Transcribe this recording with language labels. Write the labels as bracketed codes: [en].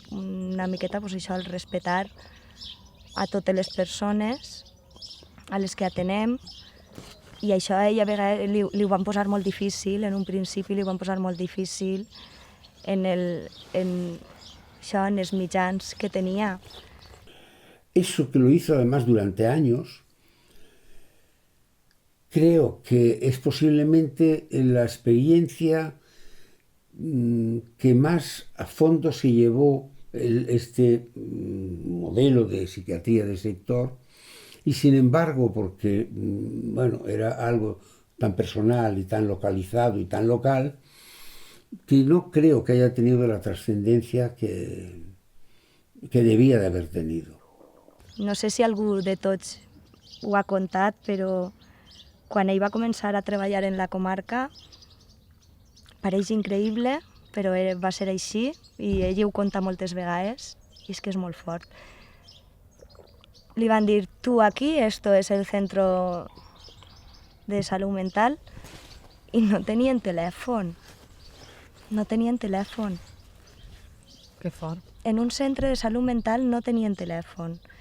[ca] Una miqueta pues, això, el respectar a totes les persones a les que atenem, i això a ella a vegades li ho van posar molt difícil, en un principi li ho van posar molt difícil en els mitjans que tenía. [es] Eso que lo hizo además durante años, creo que es posiblemente la experiencia que más a fondo se llevó este modelo de psiquiatría de sector, y sin embargo, porque bueno, era algo tan personal y tan localizado y tan local, que no creo que haya tenido la trascendencia que debia [ca] d'haver [es] tenido. [ca] No sé si algú de tots ho ha contat, però quan ell va començar a treballar en la comarca, pareix increïble, però va ser així, i ell ho conta moltes vegades, i és que és molt fort. Li van dir, tu aquí, [es] esto es el centro de salud mental, [ca] i no tenien telèfon. No tenien telèfon. Que fort. En un centre de salud mental no tenien telèfon.